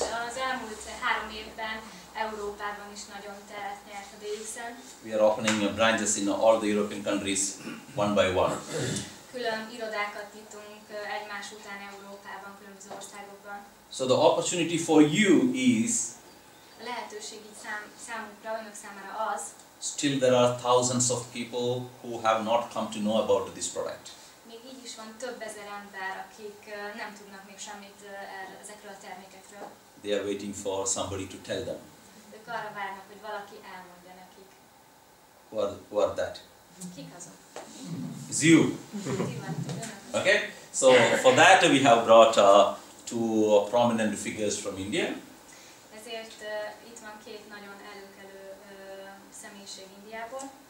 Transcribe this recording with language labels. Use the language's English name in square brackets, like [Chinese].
[Hungarian] Az elmúlt 3 évben Európában is nagyon teret nyert a DXN. [English] We are opening branches in all the European countries one by one. [Hungarian] Külön irodákat nyitunk egymás után Európában, különböző országokban. [English] So the opportunity for you is [Hungarian] A lehetőség így számukra, önök számára az, [English] still there are thousands of people who have not come to know about this product. [Hungarian] még így is van több ezer ember, akik nem tudnak még semmit ezekről a termékekről. [English] They are waiting for somebody to tell them. [Hungarian] Ők arra várnak, hogy valaki elmondja nekik. [English] Who are that? [Hungarian] Kik azok? [English] It's you. [Hungarian] Ti vagytok, önök. [English] Okay? So for that we have brought two prominent figures from India. [Hungarian] Ezért itt van két nagyon előkelő személyiség Indiából.